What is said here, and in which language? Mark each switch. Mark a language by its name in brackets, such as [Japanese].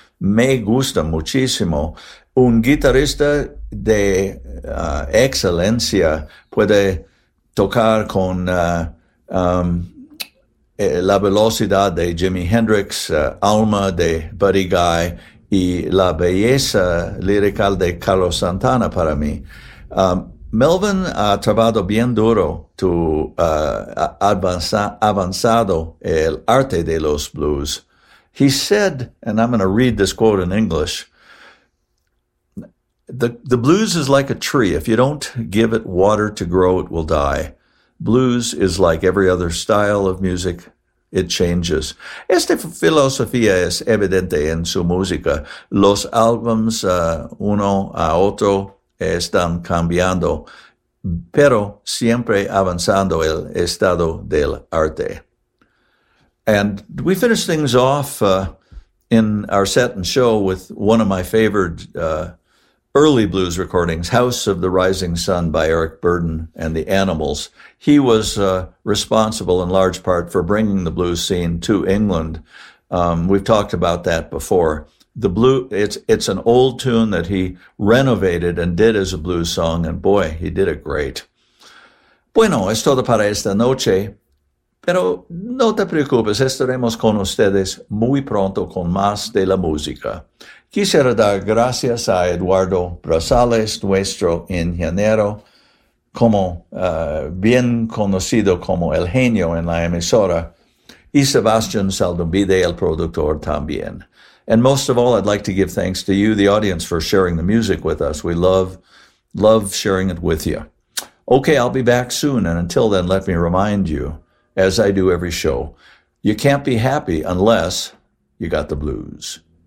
[Spanish] Me gusta muchísimo. Un guitarrista de excelencia puede tocar con la velocidad de Jimi Hendrix, Alma de Buddy Guy. Y la belleza lirical de Carlos Santana para mí. Melvin ha trabajado bien duro, avanzado el arte de los blues. [English] He said, and I'm going to read this quote in English, the blues is like a tree. If you don't give it water to grow, it will die. Blues is like every other style of music. It changes. [Spanish] Esta filosofía es evidente en su música. Los álbums uno a otro están cambiando, pero siempre avanzando el estado del arte. [English] And we finish things off in our set and show with one of my favorite early blues recordings, House of the Rising Sun by Eric Burdon and the Animals. He was responsible in large part for bringing the blues scene to England. We've talked about that before. The blue, it's an old tune that he renovated and did as a blues song, and boy, he did it great. [Spanish] Bueno, es todo para esta noche, pero no te preocupes, estaremos con ustedes muy pronto con más de la música. Quisiera dar gracias a Eduardo Brazales, nuestro ingeniero, como bien conocido como el genio en la emisora, y Sebastián Saldumbide, el productor también. [English] And most of all, I'd like to give thanks to you, the audience, for sharing the music with us. We love sharing it with you. Okay, I'll be back soon, and until then, let me remind you, as I do every show, you can't be happy unless you got the blues.